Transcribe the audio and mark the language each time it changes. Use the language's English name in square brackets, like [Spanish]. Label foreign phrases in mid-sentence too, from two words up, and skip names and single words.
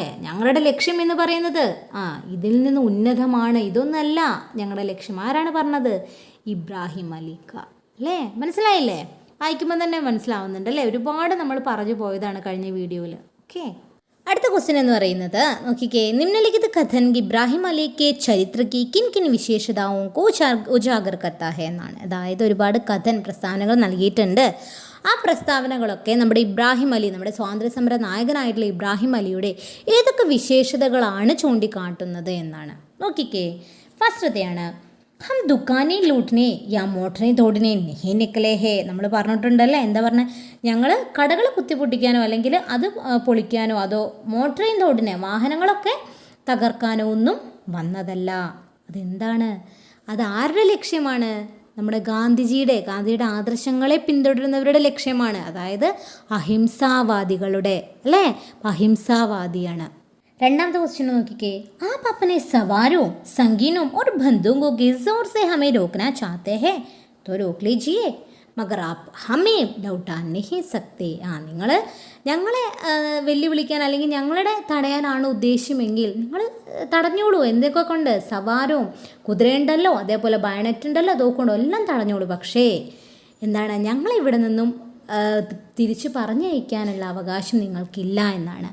[Malayalam] ഞങ്ങളുടെ ലക്ഷ്യം എന്ന് പറയുന്നത് ഇതിൽ നിന്ന് ഉന്നതമാണ്, ഇതൊന്നല്ല ഞങ്ങളുടെ ലക്ഷ്യം. ആരാണ് പറഞ്ഞത്? ഇബ്രാഹിം അലിക്ക അല്ലേ. മനസ്സിലായില്ലേ? വായിക്കുമ്പോൾ തന്നെ മനസ്സിലാവുന്നുണ്ട് അല്ലേ. ഒരുപാട് നമ്മൾ പറഞ്ഞു പോയതാണ് കഴിഞ്ഞ വീഡിയോയിൽ. ഓക്കെ, അടുത്ത ക്വസ്റ്റ്യൻ എന്ന് പറയുന്നത് നോക്കിക്കേ, [Hindi] निम्नलिखित कथन इब्राहिम अली के चरित्र की किन किन विशेषताओं को उजागर करता है എന്നാണ്. [Malayalam] അതായത് ഒരുപാട് കഥൻ പ്രസ്താവനകൾ നൽകിയിട്ടുണ്ട്. ആ പ്രസ്താവനകളൊക്കെ നമ്മുടെ ഇബ്രാഹിം അലി, നമ്മുടെ സ്വാതന്ത്ര്യ സമര നായകനായിട്ടുള്ള ഇബ്രാഹിം അലിയുടെ ഏതൊക്കെ വിശേഷതകളാണ് ചൂണ്ടിക്കാട്ടുന്നത് എന്നാണ്. നോക്കിക്കേ, ഫസ്റ്റത്തെയാണ് [Hindi] हम दुकानें लूटने या मोटरें तोड़ने नहीं निकले हैं. [Malayalam] നമ്മൾ പറഞ്ഞിട്ടുണ്ടല്ലേ, എന്താ പറഞ്ഞത്, ഞങ്ങൾ കടകൾ കുത്തിപ്പൊട്ടിക്കാനോ അല്ലെങ്കിൽ അത് പൊളിക്കാനോ അതോ [Hindi] मोटरें तोड़ने [Malayalam] വാഹനങ്ങളൊക്കെ തകർക്കാനോ ഒന്നും വന്നതല്ല. അതെന്താണ്, അത് ആരുടെ ലക്ഷ്യമാണ്? നമ്മുടെ ഗാന്ധിജിയുടെ ആദർശങ്ങളെ പിന്തുടരുന്നവരുടെ ലക്ഷ്യമാണ്. അതായത് അഹിംസാവാദികളുടെ, അല്ലേ, അഹിംസാവാദിയാണ്. രണ്ടാമത്തെ ക്വസ്റ്റ്യൻ നോക്കിക്കേ, [Hindi] आप अपने सवारों संगीनों और बंदूकों के जोर से हमें रोकना चाहते हैं तो रोक लीजिए मगर आप हमें लौटा नहीं सकते. [Malayalam] നിങ്ങൾ ഞങ്ങളെ വെല്ലുവിളിക്കാൻ അല്ലെങ്കിൽ ഞങ്ങളുടെ തടയാനാണ് ഉദ്ദേശ്യമെങ്കിൽ നിങ്ങൾ തടഞ്ഞോളൂ. എന്തൊക്കെ കൊണ്ട്? സവാരവും, കുതിരയുണ്ടല്ലോ, അതേപോലെ ബയണറ്റ് ഉണ്ടല്ലോ, തോക്കുണ്ടോ, എല്ലാം തടഞ്ഞോളൂ. പക്ഷേ എന്താണ്, ഞങ്ങളിവിടെ നിന്നും തിരിച്ചു പറഞ്ഞയക്കാനുള്ള അവകാശം നിങ്ങൾക്കില്ല എന്നാണ്.